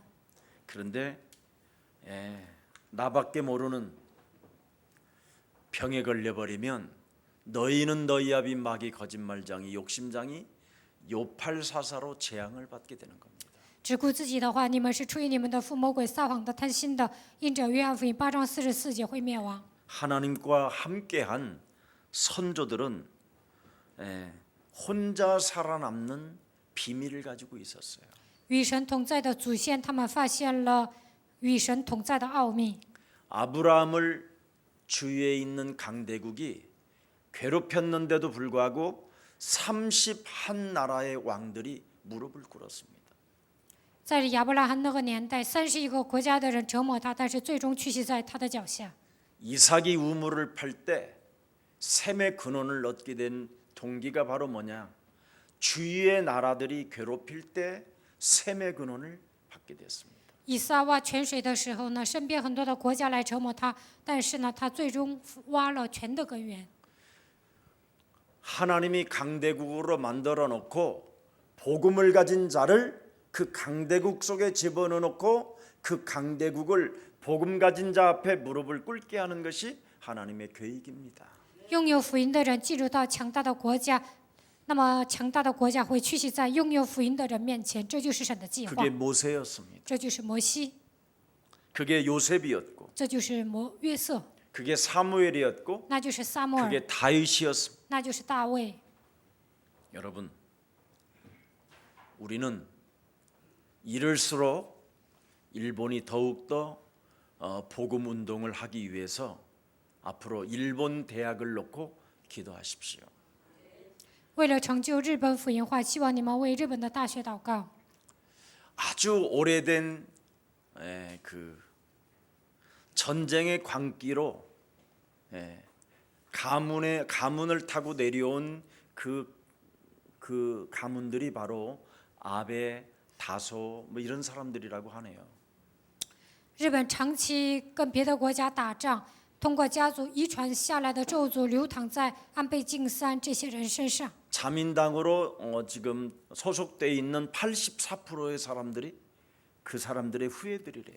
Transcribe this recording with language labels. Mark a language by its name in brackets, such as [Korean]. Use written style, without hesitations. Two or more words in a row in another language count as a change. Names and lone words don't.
[Korean] 그런데 나밖에 모르는 병에 걸려버리면 너희는 너희 아비 마귀 거짓말장이 욕심장이 요팔사사로 재앙을 받게 되는 겁니다. [Chinese] 只顾自己的话，你们是出于你们的父魔鬼撒谎的、贪心的，因着约翰福音8章44节会灭亡。 [Korean] 하나님과 함께한 선조들은 혼자 살아남는 비밀을 가지고 있었어요. [Chinese] 与神同在的祖先，他们发现了与神同在的奥秘。 [Korean] 아브라함을 주위에 있는 강대국이 괴롭혔는데도 불구하고 31나라의 왕들이 무릎을 꿇었습니다. [Chinese] 在亚伯拉罕那个年代，31个国家的人折磨他，但是最终屈膝在他的脚下。 [Korean] 이삭이 우물을 팔 때 셈의 근원을 얻게 된 동기가 바로 뭐냐? 주위의 나라들이 괴롭힐 때 셈의 근원을 받게 됐습니다. [Chinese] 以撒挖泉水的时候呢，身边很多的国家来折磨他，但是呢，他最终挖了泉的根源。 [Korean] 하나님이 강대국으로 만들어 놓고 복음을 가진 자를 그 강대국 속에 집어넣어 놓고 그 강대국을 복음 가진 자 앞에 무릎을 꿇게 하는 것이 하나님의 계획입니다. [Chinese] 拥有福音的人进入到强大的国家，那么强大的国家会屈膝在拥有福音的人面前，这就是神的计划， [Korean] 그게 모세였습니다. [Chinese] 这就是摩西， [Korean] 그게 요셉이었고 [Chinese] 这就是约瑟， [Korean] 그게 사무엘이었고 [Chinese] 那就是撒母耳， [Korean] 그게 다윗이었습니다. [Chinese] 那就是大卫。 [Korean] 여러분, 우리는 이럴수록 일본이 더욱더 복음 운동을 하기 위해서 앞으로 일본 대학을 놓고 기도하십시오. [Chinese] 为了成就日本福音化，希望你们为日本的大学祷告。 [Korean] 아주 오래된 그 전쟁의 광기로 가문을 타고 내려온 그 가문들이 바로 아베, 다소 뭐 이런 사람들이라고 하네요. [Chinese] 日本长期跟别的国家打仗，通过家族遗传下来的咒诅流淌在安倍晋三这些人身上。 [Korean] 자민당으로 지금 소속돼 있는 84%의 사람들이 그 사람들의 후예들이래요.